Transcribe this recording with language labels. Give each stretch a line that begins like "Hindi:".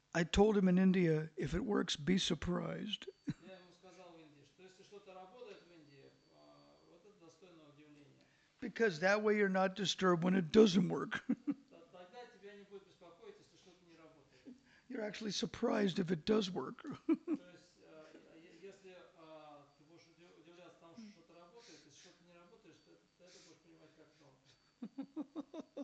English: I told him in India, if it works, be surprised.
Russian: Я ему сказал в Индии, что если что-то работает в Индии, вот это достойно удивления.
English: Because that way you're not disturbed when it doesn't work.
Russian: Тогда тебя не будет беспокоить, если что-то не работает.
English: You're actually surprised if it does work.
Russian: То есть, если ты будешь удивляться тому, что что-то работает, если что-то не работает, то это будешь принимать как норму.